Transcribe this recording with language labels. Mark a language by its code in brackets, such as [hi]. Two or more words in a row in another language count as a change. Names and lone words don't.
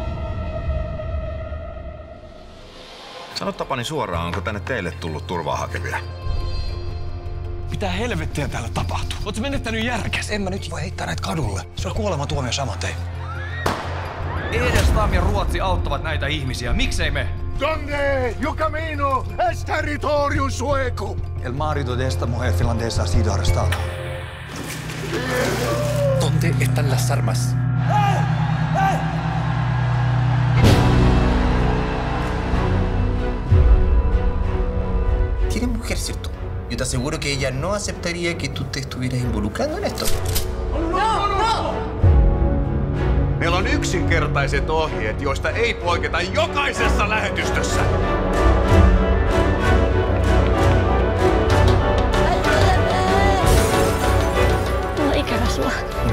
[fi] Sano Tapani suoraan, onko tänne teille tullut turvaa hakevia? Mitä helvettiä täällä tapahtuu? Ootko menettänyt järkes? En mä nyt voi heittää näitä kadulle. Se on kuolemantuomio saman tein. Edestam ja Ruotsi auttavat näitä ihmisiä. Miksei me? [es] Donde yo camino es territorium sueco. El marido de esta mujer finlandesa ha sido arrestado. ¿Dónde están las armas? Tiene mujer, ¿cierto? Yo te aseguro que ella no aceptaría que tú te estuvieras involucrando en esto. [fi] Meillä on yksinkertaiset ohjeet, joista ei poiketa jokaisessa lähetystössä. Mulla on ikävä sua.